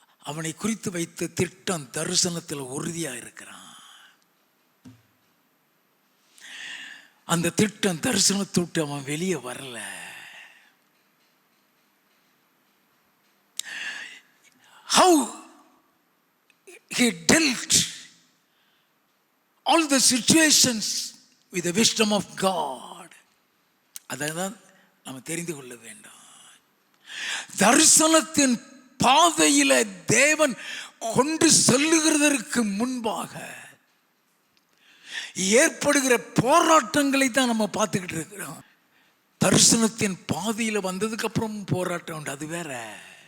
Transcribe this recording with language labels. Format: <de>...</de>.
<ta>அவனை குறித்து வைத்த திட்டம் தரிசனத்தில் உறுதியா இருக்கிறான். அந்த திட்டம் தரிசனத்தை விட்டு அவன் வெளியே வரல.</ta> <en>How he dealt all the situations with the wisdom of God.</en> <ta>அதான் நம்ம தெரிந்து கொள்ள வேண்டும். தரிசனத்தின் பாதையில தேவன் கொண்டு செல்லுகிறதற்கு முன்பாக ஏற்படுகிற போராட்டங்களை தான் நம்ம பார்த்துக்கிட்டு இருக்கிறோம். தரிசனத்தின் பாதையில வந்ததுக்கு அப்புறம் போராட்டம் உண்டு, அது வேற.</ta>